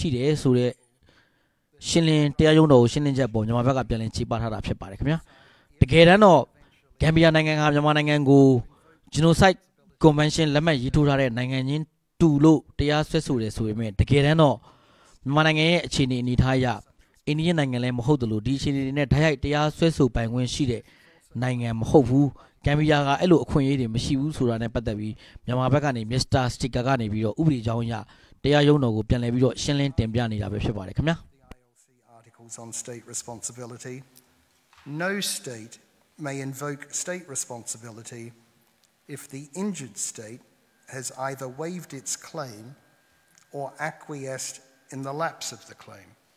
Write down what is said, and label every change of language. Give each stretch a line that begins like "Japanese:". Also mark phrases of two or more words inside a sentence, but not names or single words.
Burmese: ရှိတယ်ဆိုတဲ့ရှင်းလင်းတရားရုံးတော်ကိုရှင်းလင်းချက်ပေါ်မြန်မာဘက်ကပြန်လည်ခြေပထားတာဖြစ်ပါတယ်ခင်ဗျာတကယ်တမ်းတော့ဂမ်ဘီယာနိုင်ငံဟာမြန်မာနိုင်ငံကို Genocide Convention လက်မှတ်ရေးထိုးထားတဲ့နိုင်ငံချင်းတူလို့တရားစွဲဆိုတယ်ဆိုပေမဲ့တကယ်တမ်းတော့မြန်မာနိုင်ငံရဲ့အခြေအနေအနေထားအရအိန္ဒိယနိုင်ငံလည်းမဟုတ်တယ်လို့ဒီအခြေအနေတွေနဲ့ဓာတ်ရိုက်တရားစွဲဆိုပိုင်ခွင့်ရှိတဲ့နိုင်ငံမဟုတ်ဘူးဂမ်ဘီယာကအဲ့လိုအခွင့်အရေးတွေမရှိဘူးဆိုတာနဲ့ပတ်သက်ပြီးမြန်မာဘက်ကနေ Mr. Sticker ကနေပြီးတော့ဥပဒေကြောင်းအရတရားရုံးတော်ကိုပြန်လည်ပြီးတော့ရှင်းလင်းတင်ပြနေတာပဲဖြစ်ပါတယ်ခင်ဗျာ
English: articles on state responsibility. No state may invoke state responsibility if the injured state has either waived its claim or acquiesced in the lapse of the claim.